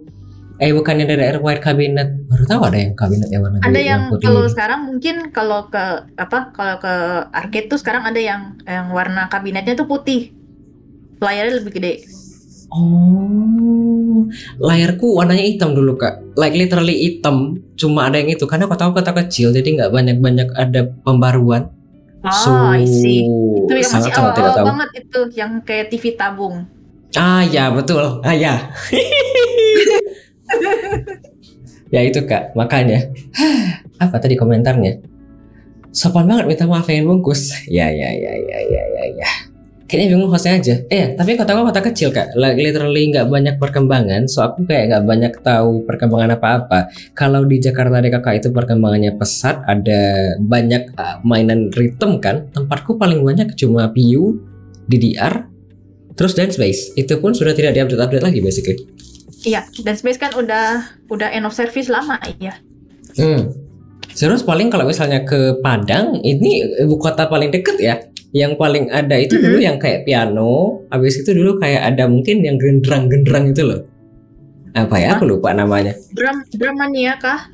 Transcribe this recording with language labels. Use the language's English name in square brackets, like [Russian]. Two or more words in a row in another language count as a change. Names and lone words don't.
[Indonesian] Bukannya DDR [English] white cabinet. [Indonesian] Baru tahu ada yang kabinet yang warna ada yang putih. Kalau sekarang mungkin kalau ke arcade tuh sekarang ada yang warna kabinetnya tuh putih. Layarnya lebih gede. Oh. layarku warnanya hitam dulu kak, [English] like literally [Indonesian] hitam, cuma ada yang itu karena aku tahu kota kecil jadi nggak banyak ada pembaruan. [English] I see. [Indonesian] Itu yang masih sangat tidak awal tahu. banget itu, yang kayak TV tabung. Ah ya betul, ya. Ya itu kak, makanya apa tadi komentarnya? Sopan banget minta maaf yang bungkus. Ya. Kayaknya bingung hostnya aja. Tapi kota kecil kak, literally nggak banyak perkembangan. So aku kayak nggak banyak tahu perkembangan apa-apa. Kalau di Jakarta deh kakak itu perkembangannya pesat, ada banyak mainan ritme kan. Tempatku paling banyak cuma PU, DDR, terus Dance Space. Itu pun sudah tidak diupdate lagi basically. Iya, Dance Space kan udah [English] end of service [Indonesian] lama ya. Terus paling kalau misalnya ke Padang, ini ibu kota paling deket ya. Yang paling ada itu dulu yang kayak piano. Habis itu dulu kayak ada mungkin yang gendrang itu loh. Apa ya? Aku lupa namanya. Dramania kah?